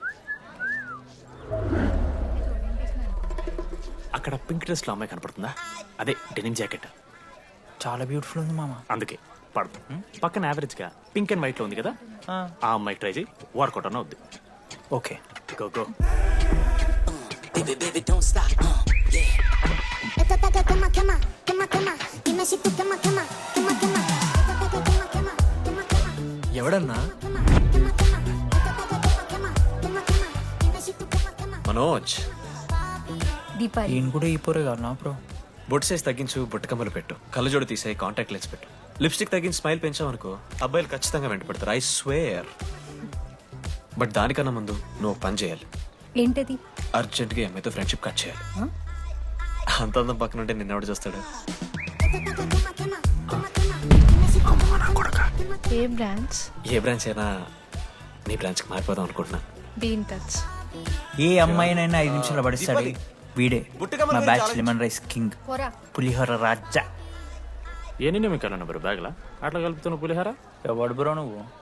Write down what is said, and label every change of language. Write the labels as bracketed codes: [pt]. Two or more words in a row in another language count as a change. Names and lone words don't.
[te] అక్కడ [en] pink dress [te] లో అమ్మాయి కనపడుతుందా? అదే [en] denim jacket. [te] చాలా బ్యూటిఫుల్ ఉంది మామ. అందుకే పడదు. పక్కన యావరేజ్ గా [en] pink and white [te] లో ఉంది కదా, ఆ అమ్మాయి ట్రై చేయి. వర్కౌట్ అన్న వద్దు. ఓకే [en] go go. [es] Esto está que quema, quema, quema, quema. Dime si tú quema, quema, quema, quema. Esto está que quema, quema, quema, quema. [te] ఎవడన్నా? [es] Quema, quema, quema. Esto está que quema, quema, quema, quema. Dime si tú quema, quema. [te] మనోజ్, దీపాలి ఈయన కూడా ఈ పోరే కాదు నా బ్రో. బొట్టు సైజ్ తగ్గించు, బుట్టకమ్మలు పెట్టు, కళ్ళజోడు తీసేయి, [en] contact lens [te] పెట్టు, లిప్స్టిక్ తగ్గించి స్మైల్ పెంచావనుకో అబ్బాయిలు ఖచ్చితంగా వెంట పెడతారు. [en] I swear. But [te] దానికన్నా ముందు నువ్వు పని చేయాలి. ఏంటది? అర్జెంట్గా ఈ అమ్మాయితో [en] friendship cut [te] చేయాలి. అంత అందం పక్కన ఉంటే నిన్నెవడు చూస్తాడు? [es] Esto está que quema, quema, quema, quema. Dime si tú quema, quema, quema. [te] ఏ బ్రాంచ్? ఏ బ్రాంచ్ అయినా నీ బ్రాంచ్కి మారిపోదాం అనుకుంటున్నా. [en] be in touch. [te] ఏ అమ్మాయినైనా 5 నిమిషాలు పడిస్తాడు వీడే. బుట్టకమ్మల మా గురించి [en] batch lemon rice king, [te] పోరా. పులిహోర రాజా. ఏ నిన్న మీకు వెళ్ళను బ్రో బ్యాగ్లా అట్లా కలుపుతున్న పులిహార. ఎవడు బ్రో నువ్వు?